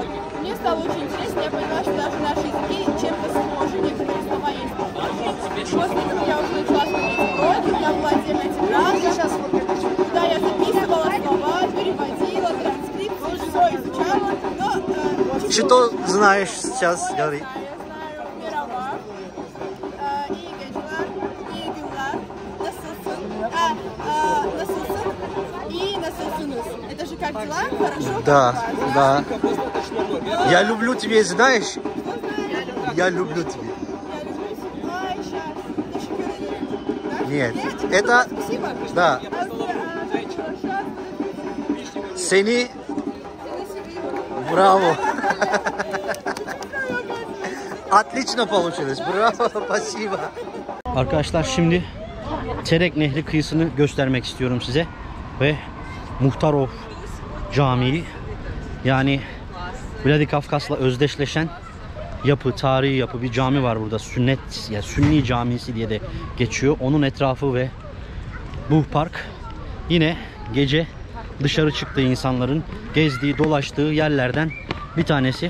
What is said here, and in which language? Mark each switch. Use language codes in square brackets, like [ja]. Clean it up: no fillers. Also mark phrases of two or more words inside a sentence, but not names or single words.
[ru] Мне стало очень интересно, я поняла, что даже наши языки чем-то схожи, некоторые слова есть похожие. После этого я уже начала смотреть уроки, у меня была отдельная тетрадка, куда я записывала слова, переводила, транскрипцию, все изучала. Что знаешь сейчас, говори. Я знаю [tr] Merhaba, iyi geceler, iyi günler, nasılsın, nasılsın, iyi nasılsınız. [ru] Это же как дела, хорошо? Да, да. Я люблю тебя, знаешь? Я люблю тебя. Я люблю тебя. Ай, сейчас. [tr] Teşekkür ederim. [ru] Нет, это... Спасибо. Да. Seni... Браво. Отлично получилось. Браво, спасибо. [tr] Arkadaşlar şimdi Terek Nehri kıyısını göstermek istiyorum size. Ve Muhtarov Camii, yani Vladikavkaz'la özdeşleşen yapı, tarihi yapı bir cami var burada. Sünnet, ya Sünni Camisi diye de geçiyor. Onun etrafı ve bu park yine gece dışarı çıktığı insanların gezdiği, dolaştığı yerlerden bir tanesi.